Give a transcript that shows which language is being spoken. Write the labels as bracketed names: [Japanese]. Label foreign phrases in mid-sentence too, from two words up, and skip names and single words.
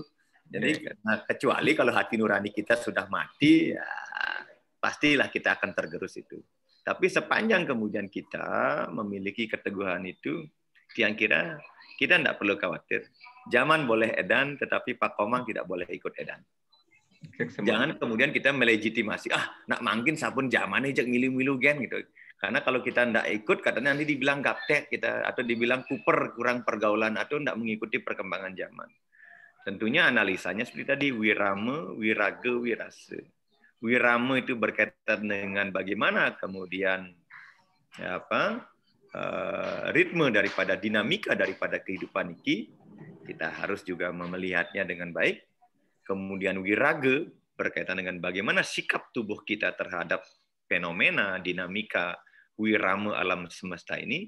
[Indonesian] Jadi kecuali kalau hati nurani kita sudah mati, ya pastilah kita akan tergerus itu. Tapi sepanjang kemudian kita memiliki keteguhan itu, yang kira kita tidak perlu khawatir. Zaman boleh edan, tetapi Pak Komang tidak boleh ikut edan. Jangan kemudian kita melegitimasi, [Balinese] nak mangkin sapun zamannya jak milu-milu gen gitu. [Indonesian] Karena kalau kita tidak ikut, katanya nanti dibilang gaptek kita, atau dibilang kuper, kurang pergaulan, atau tidak mengikuti perkembangan zaman. Tentunya analisanya seperti tadi, wirama, wiraga, wirasa. Wirama itu berkaitan dengan bagaimana kemudian ritme daripada dinamika daripada kehidupan ini, kita harus juga melihatnya dengan baik. Kemudian wiraga berkaitan dengan bagaimana sikap tubuh kita terhadap fenomena dinamika wirama alam semesta ini.